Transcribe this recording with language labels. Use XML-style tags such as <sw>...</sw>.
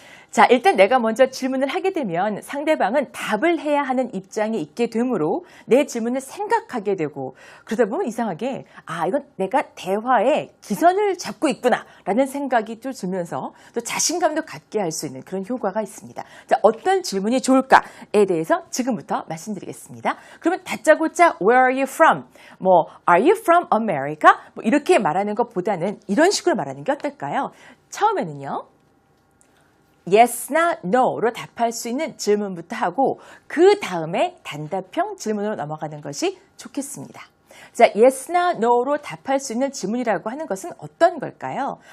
<ko>자, 일단 내가 먼저 질문을 하게 되면 상대방은 답을 해야 하는 입장에 있게 되므로 내 질문을 생각하게 되고 그러다 보면 이상하게 이건 내가 대화에 기선을 잡고 있구나 라는 생각이 또 들면서 또 자신감도 갖게 할 수 있는 그런 효과가 있습니다. 자, 어떤 질문이 좋을까에 대해서 지금부터 말씀드리겠습니다.</ko> <en>그러면 다짜고짜 Where are you from? Are you from America?</en> <ko>이렇게 말하는 것보다는 이런 식으로 말하는 게 어떨까요? 처음에는요. yes나 no로 답할 수 있는 질문부터 하고 그 다음에 단답형 질문으로 넘어가는 것이 좋겠습니다. 자, yes나 no로 답할 수 있는 질문이라고 하는 것은 어떤 걸까요?</ko>